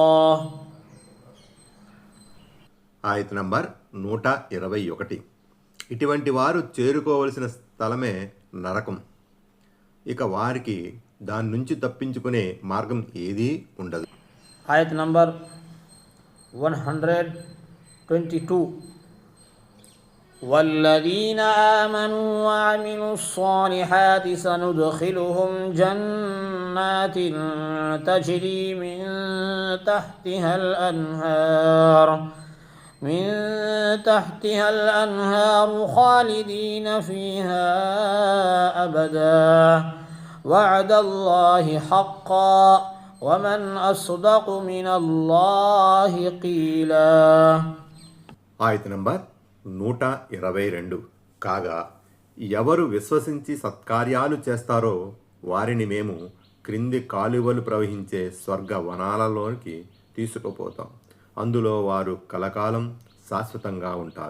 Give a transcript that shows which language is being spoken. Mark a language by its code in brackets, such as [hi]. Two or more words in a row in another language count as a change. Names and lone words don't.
[te] ఆయత్ నంబర్ 121. ఇటువంటి వారు చేరుకోవలసిన స్థలమే నరకం, ఇక వారికి దాని నుంచి తప్పించుకునే మార్గం ఏదీ ఉండదు. ఆయత్ నంబర్ 122. [ar] والذين آمنوا وعملوا الصالحات سندخلهم جنات تجري من تحتها الأنهار خالدين فيها أبدا وعد الله حقا ومن أصدق من الله قيلا. [te] ఆయత్ నంబర్ 122. కాగా ఎవరు విశ్వసించి సత్కార్యాలు చేస్తారో వారిని మేము క్రింది కాలువలు ప్రవహించే స్వర్గ వనాలలోనికి తీసుకుపోతాం, అందులో వారు కలకాలం శాశ్వతంగా ఉంటారు.